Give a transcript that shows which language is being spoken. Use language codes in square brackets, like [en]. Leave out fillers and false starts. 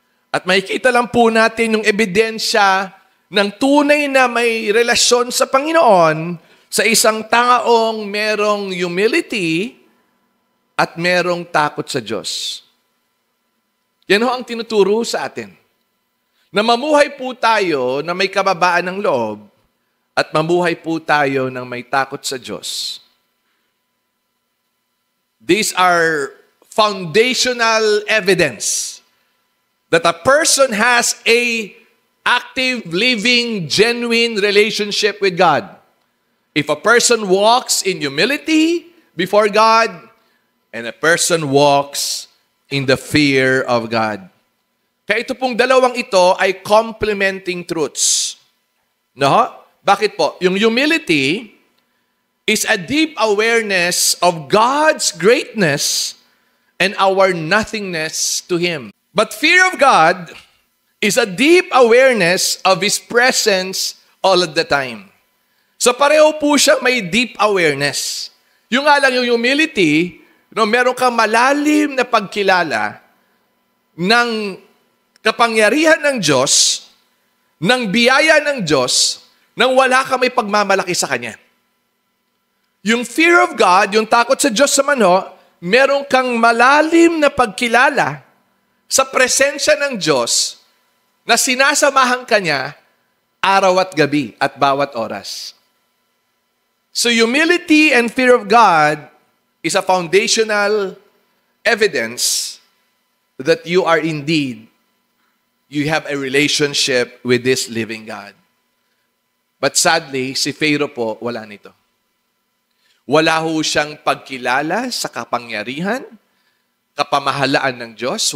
[tl] At makikita lang po natin yung ebidensya ng tunay na may relasyon sa Panginoon sa isang taong merong humility at merong takot sa Diyos. Yan ho ang tinuturo sa atin. Na mamuhay po tayo na may kababaan ng loob at mamuhay po tayo ng may takot sa Diyos. [en] These are foundational evidence that a person has a active, living, genuine relationship with God. If a person walks in humility before God, and a person walks in the fear of God. [tl] Kaya ito pong dalawang ito ay [en] complementing truths. [tl] No? Bakit po? [en] Yung humility is a deep awareness of God's greatness and our nothingness to Him. But fear of God is a deep awareness of His presence all of the time. [tl] So pareho po siya may [en] deep awareness. [tl] Yung nga lang yung humility, meron kang malalim na pagkilala ng kapangyarihan ng Diyos, ng biyaya ng Diyos, nang wala ka may pagmamalaki sa Kanya. Yung fear of God, yung takot sa Diyos naman meron kang malalim na pagkilala sa presensya ng Diyos na sinasamahan ka niya araw at gabi at bawat oras. [en] So humility and fear of God is a foundational evidence that you are indeed, you have a relationship with this living God. But sadly, [tl] si Pharaoh po, wala nito. Wala ho siyang pagkilala sa kapangyarihan, kapamahalaan ng Diyos.